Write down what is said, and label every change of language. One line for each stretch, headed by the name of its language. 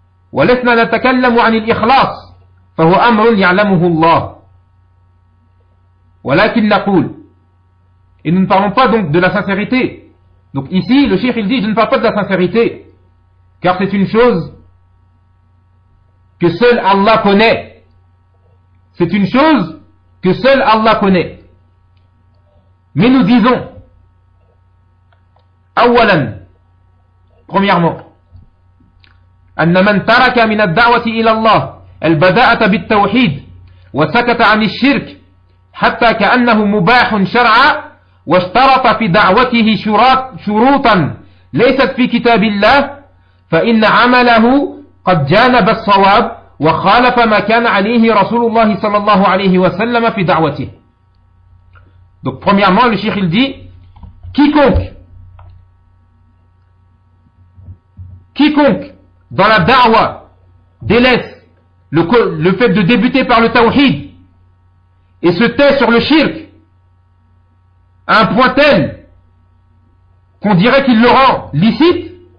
Arabic: وَلَسْنَا نَتَكَلَّمُ عَنِ الْإِخْلَاصِ فَهُوَ أَمْرٌ يَعْلَمُهُ اللَّهُ وَلَكِنْ نَقُولُ.
French: Et nous ne parlons pas donc de la sincérité. Donc ici, le cheikh il dit, je ne parle pas de la sincérité, car c'est une chose que seul Allah connaît. C'est une chose que seul Allah connaît. Mais nous disons,
Arabic: أولاً,
French: premièrement,
Arabic: أن من ترك من الدعوة إلى الله البداءة بالتوحيد وسكت عن الشرك حتى كأنه مباح شرعا واشترط في دعوته شروطا ليست في كتاب الله فإن عمله قد جانب الصواب وخالف ما كان عليه رسول الله صلى الله عليه وسلم في دعوته.
French: Donc premièrement, le cheikh il dit, quiconque dans la da'wa délaisse le fait de débuter par le tawhid et se tait sur le shirk à un point tel qu'on dirait qu'il le rend licite